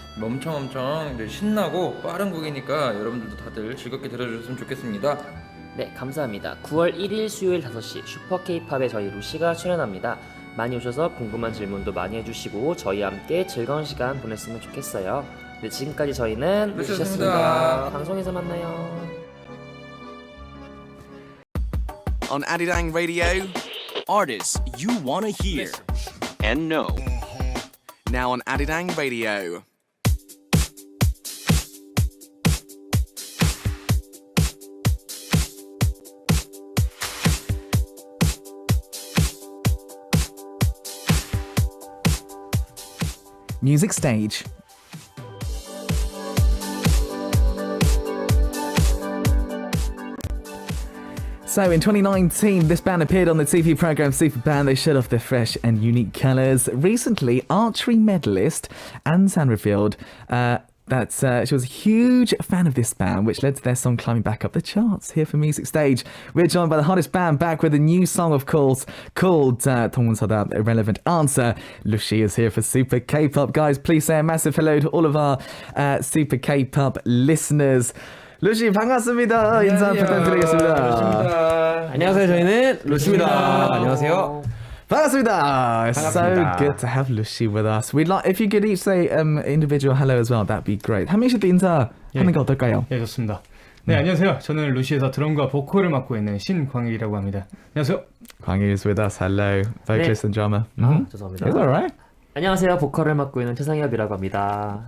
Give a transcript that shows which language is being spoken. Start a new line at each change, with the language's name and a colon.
Korean: 엄청 이제 신나고 빠른 곡이니까 여러분들도 다들 즐겁게 들어주셨으면 좋겠습니다. 네, 감사합니다. 9월 1일 수요일 5시 슈퍼 K-팝에 저희 루시가 출연합니다. 많이 오셔서 궁금한 질문도 많이 해주시고 저희와 함께 즐거운 시간 보냈으면 좋겠어요. 네, 지금까지 저희는 루시였습니다. 방송에서 만나요.
English: On Arirang Radio, artists you want to hear and know. Now on Arirang Radio. Music Stage. So in 2019, this band appeared on the TV program Super Band. They showed off their fresh and unique colours. Recently, archery medalist Ansan revealed that she was a huge fan of this band, which led to their song climbing back up the charts here for Music Stage. We're joined by the hottest band back with a new song, of course, called 동문서답 Irrelevant Answer. Lushi is here for Super K-pop. Guys, please say a massive hello to all of our Super K-pop listeners.
Korean: 루시 반갑습니다. 인사 부탁드리겠습니다. 안녕하세요. 저희는 루시입니다. 안녕하세요. 반갑습니다. So 반갑습니다.
English: good to have Lucy with us. We'd like if you could each say individual hello as well. That'd be great.
Korean: 한 명씩도 인사하는 게 어떨까요? 예, 좋습니다. 네, 안녕하세요. 저는 루시에서 드럼과 보컬을 맡고 있는 신광일이라고 합니다. 안녕하세요.
English: 광일 is with us. Hello, vocalist and drummer.
Korean: 죄송합니다.
English: It's alright.
Korean: 안녕하세요. 보컬을 맡고 있는 최상엽이라고 합니다.